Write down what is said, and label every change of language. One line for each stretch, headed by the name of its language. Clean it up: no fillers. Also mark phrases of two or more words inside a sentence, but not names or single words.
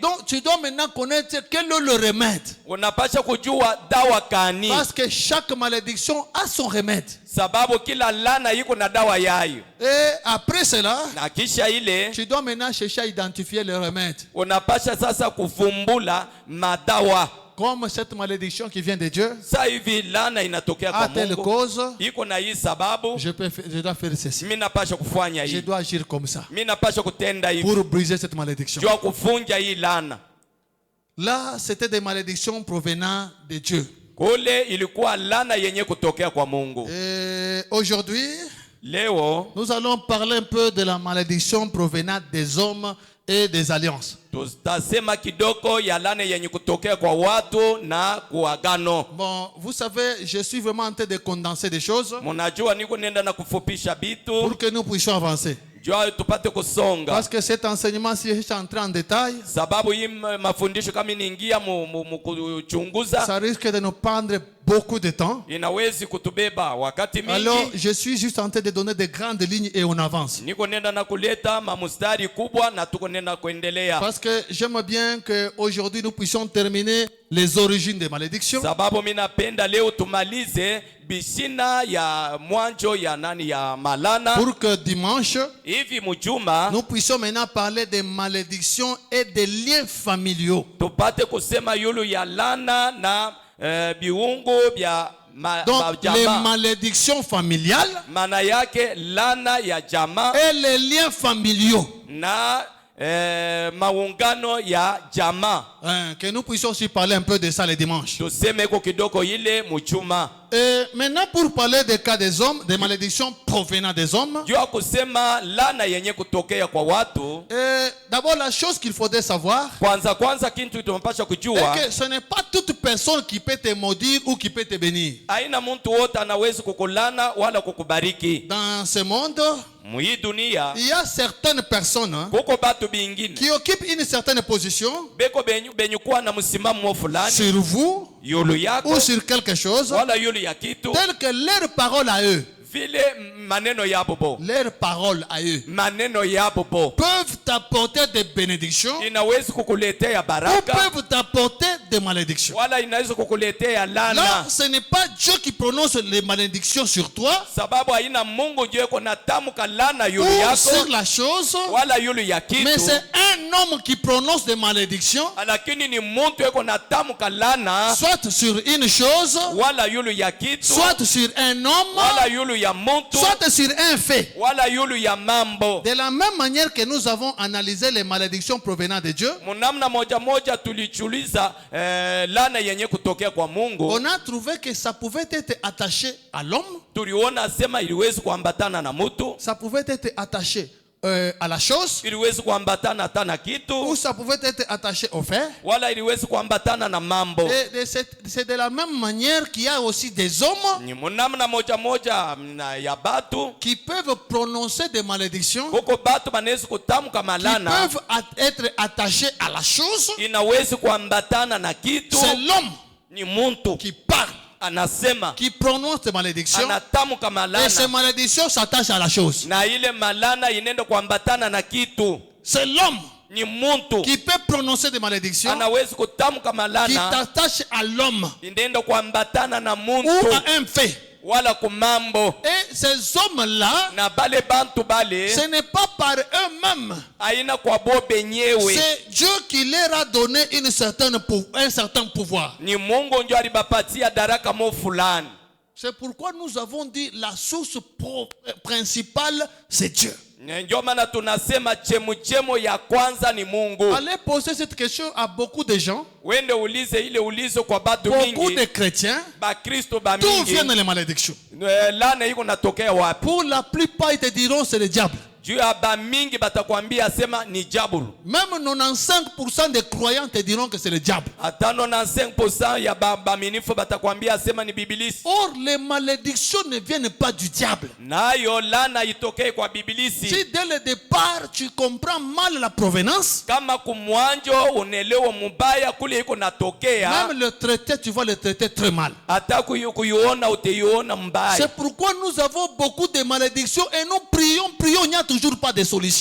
French: Donc, tu dois maintenant connaître quel est le remède.
Swahili: Unapasha kujua dawa kani.
French: Parce que chaque malédiction a son remède.
Swahili: sababu kila laana iko na dawa yayo.
French: Et après cela,
Swahili: Na kisha ile
French: tu dois maintenant chercher à identifier le remède.
Swahili: unapasha sasa kufumbula madawa.
French: Comme cette malédiction qui vient de Dieu
Swahili: Sasa hivi laana inatokea kwa
French: a telle
Swahili: Mungu,
French: cause,
Swahili: iko na hii sababu,
French: je dois faire ceci.
Swahili: mimi napasha kufanya
French: Je
Swahili: hii,
French: dois agir comme ça
Swahili: mimi napasha kutenda hivi
French: pour briser cette malédiction.
Swahili: jua kufunja hii laana.
French: Là, c'était des malédictions provenant de Dieu.
Swahili: Kule ilikuwa laana yenye kutokea kwa Mungu.
French: Et aujourd'hui,
Swahili: Leo
French: nous allons parler un peu de la malédiction provenant des hommes et des alliances.
Swahili: tutasema kidogo ya laana yenye kutokea kwa watu na kuagano.
French: Bon, vous savez, je suis vraiment en train de condenser des choses
Swahili: Mnajua niko nenda na kufupisha bitu
French: pour que nous puissions avancer.
Swahili: jua tupate kusonga,
French: Parce que cet enseignement, si je suis entré en détail,
Swahili: sababu hii mafundisho kama niingia kuchunguza
French: ça risque de nous prendre beaucoup de temps.
Swahili: inawezi kutubeba wakati
French: Alors,
Swahili: mingi.
French: je suis juste en train de donner des grandes lignes et on avance.
Swahili: Niko nenda na kuleta mamustari kubwa na tuko nenda kuendelea,
French: Parce que j'aime bien qu'aujourd'hui nous puissions terminer les origines des malédictions.
Swahili: sababu mimi napenda leo tumalize bishina ya mwanjo ya nani ya malana,
French: Pour que dimanche,
Swahili: hivi mjuma
French: nous puissions maintenant parler des malédictions et des liens familiaux.
Swahili: tupate kusema yulu ya lana na biungu vya
French: Donc, les
Swahili: jamaa.
French: malédictions familiales
Swahili: Maana yake lana ya jamaa
French: et les liens familiaux.
Swahili: na maungano ya jamaa.
French: Hein, que nous puissions aussi parler un peu de ça les dimanches.
Swahili: Tuseme ko kidogo ile mchuma.
French: Et maintenant, pour parler des cas des hommes, des malédictions provenant des hommes,
Swahili: Jua kusema lana yenye kutokea kwa watu,
French: d'abord la chose qu'il faudrait savoir,
Swahili: kwanza kintu tunapasha kujua,
French: c'est que ce n'est pas toute personne qui peut te maudire ou qui peut te bénir.
Swahili: haina mtu wote anawezi kukulana wala kukubariki.
French: Dans ce monde,
Swahili: Mui dunia
French: il y a certaines personnes
Swahili: kuko batu bingine
French: qui occupent une certaine position
Swahili: beko benyu kuwa na msimamo fulani
French: sur vous
Swahili: yulu yako
French: ou sur quelque chose,
Swahili: wala yulu ya kitu,
French: telle que leur parole à eux,
Swahili: vile maneno ya bobo,
French: leurs paroles à eux,
Swahili: maneno ya bobo
French: peuvent t'apporter des bénédictions
Swahili: inawezi kukuletea
French: ou
Swahili: baraka
French: peuvent t'apporter des malédictions.
Swahili: wala inaweza kukuletea
French: Là,
Swahili: lana,
French: ce n'est pas Dieu qui prononce les malédictions sur toi
Swahili: sababu haina Mungu ndio yuko natamka lana yulu
French: ou
Swahili: yako
French: sur la chose,
Swahili: wala yulu ya
French: mais
Swahili: kitu,
French: c'est un homme qui prononce des malédictions,
Swahili: lakini ni muntu yuko natamka lana
French: soit sur une chose,
Swahili: wala yulu ya kitu
French: soit sur un homme,
Swahili: wala yulu ya muntu
French: soit sur un fait.
Swahili: wala yulu ya mambo.
French: De la même manière que nous avons analysé les malédictions provenant de Dieu,
Swahili: Munamna moja tulichuliza lana yenye kutokea kwa Mungu,
French: on a trouvé que ça pouvait être attaché à l'homme,
Swahili: tuliona sema iliwezi kuambatana na mutu,
French: ça pouvait être attaché à la chose,
Swahili: iliwezi kuambatana hata na
French: ou
Swahili: kitu,
French: ça pouvait être attaché au fait.
Swahili: wala iliwezi kuambatana na mambo.
French: Et c'est de la même manière qu'il y a aussi des hommes
Swahili: Ni munamna moja na ya batu,
French: qui peuvent prononcer des malédictions,
Swahili: kuko batu banawezi kutamka
French: qui
Swahili: malana
French: peuvent être attachés à la chose.
Swahili: inawezi kuambatana na kitu.
French: C'est l'homme
Swahili: Ni muntu
French: qui parle,
Swahili: anasema
French: qui prononce des malédictions,
Swahili: anatamka
French: et ces
Swahili: malana
French: malédictions s'attachent à la chose.
Swahili: na ile malana inenda kuambatana na kitu.
French: C'est l'homme
Swahili: Ni muntu
French: qui peut prononcer des malédictions,
Swahili: anawezi kutamka
French: qui
Swahili: malana
French: t'attache à l'homme
Swahili: inenda kuambatana na
French: ou
Swahili: muntu
French: à un fait.
Swahili: wala kumambo.
French: Et ces hommes-là,
Swahili: Na bale bantu bale
French: ce n'est pas par eux-mêmes.
Swahili: aina kwa bo benyewe,
French: C'est Dieu qui leur a donné un certain pouvoir.
Swahili: ni Mungu ndio alibapatia daraka mo fulani.
French: C'est pourquoi nous avons dit la source principale, c'est Dieu.
Swahili: Ndio maana tunasema chemuchemo ya kwanza ni Mungu.
French: Allez poser cette question à beaucoup de gens,
Swahili: Wende ulize ile ulizo kwa batu
French: beaucoup de
Swahili: mingi,
French: chrétiens.
Swahili: ba Kristo ba
French: D'où
Swahili: mingi,
French: viennent les malédictions?
Swahili: lana iko natokea wapi?
French: Pour la plupart, ils te diront c'est le diable.
Swahili: Juu ya ba mingi batakwambia sema ni jabulu.
French: Même 95% des croyants te diront que c'est le diable.
Swahili: Hata 95% ya baaminifu batakwambia sema ni bibilisi.
French: Or, les malédictions ne viennent pas du diable.
Swahili: Nayo lana itokee kwa bibilisi.
French: Si dès le départ, tu comprends mal la provenance,
Swahili: Kama kumwanjo unelewa mubaya kule iko natokea,
French: même le traité, tu vas le traiter très mal.
Swahili: hata kuiona uteiona mbaya.
French: C'est pourquoi nous avons beaucoup de malédictions et nous prions, il y a toujours toujours pas de solution.